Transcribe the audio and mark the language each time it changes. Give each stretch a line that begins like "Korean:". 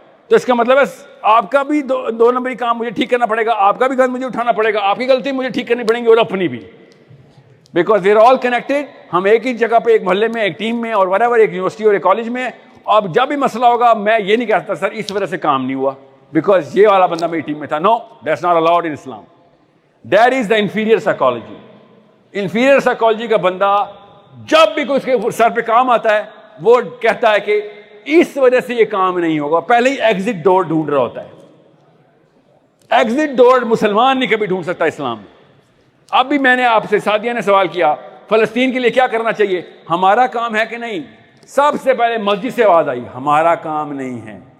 Urdu: تو اس کا مطلب ہے آپ کا بھی دو نمبری کام مجھے ٹھیک کرنا پڑے گا, آپ کا بھی گند مجھے اٹھانا پڑے گا, آپ کی غلطی مجھے ٹھیک کرنی پڑیں گی اور اپنی بھی,
English: Because we are all connected.
Urdu: ہم ایک ہی جگہ پہ, ایک محلے میں, ایک ٹیم میں, اور whatever, ایک یونیورسٹی اور ایک کالج میں. اب جب بھی مسئلہ ہوگا میں یہ نہیں کہتا سر اس وجہ سے کام نہیں ہوا بیکاز یہ والا بندہ میری ٹیم میں تھا.
English: No, that's not allowed in Islam. That is the inferior psychology.
Urdu: Inferior psychology کا بندہ جب بھی کوئی اس کے سر پہ کام آتا ہے وہ کہتا ہے کہ اس وجہ سے یہ کام نہیں ہوگا, پہلے ہی ایگزٹ ڈور ڈھونڈ رہا ہوتا ہے. ایگزٹ ڈور مسلمان نہیں کبھی ڈھونڈ سکتا اسلام میں. اب بھی میں نے آپ سے, سعدیہ نے سوال کیا فلسطین کے لیے کیا کرنا چاہیے, ہمارا کام ہے کہ نہیں؟ سب سے پہلے مسجد سے آواز آئی ہمارا کام نہیں ہے.